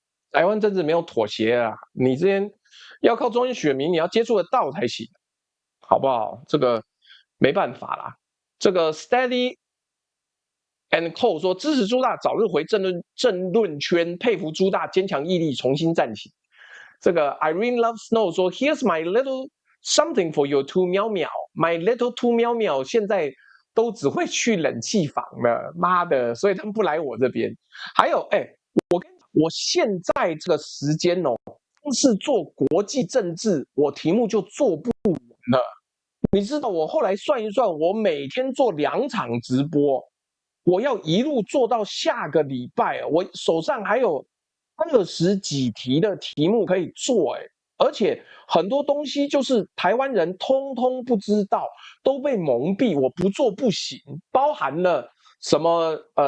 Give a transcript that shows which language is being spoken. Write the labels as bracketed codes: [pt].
[zh] 台湾政治没有妥协啊！你这边要靠中间选民，你要接触得到才行，好不好？这个没办法啦。这个 Steady and Co 说支持朱大早日回政论圈，佩服朱大坚强毅力，重新站起。这个 Irene Love Snow 说 [en] Here's my little something for your two [zh] 喵喵， [en] my little two [zh] 喵喵现在都只会去冷气房了，妈的！所以他们不来我这边。还有，我现在这个时间哦，光是做国际政治，我题目就做不完了。你知道，我后来算一算，我每天做2场直播，我要一路做到下个礼拜，我手上还有20几题的题目可以做，而且很多东西就是台湾人通通不知道，都被蒙蔽，我不做不行，包含了什么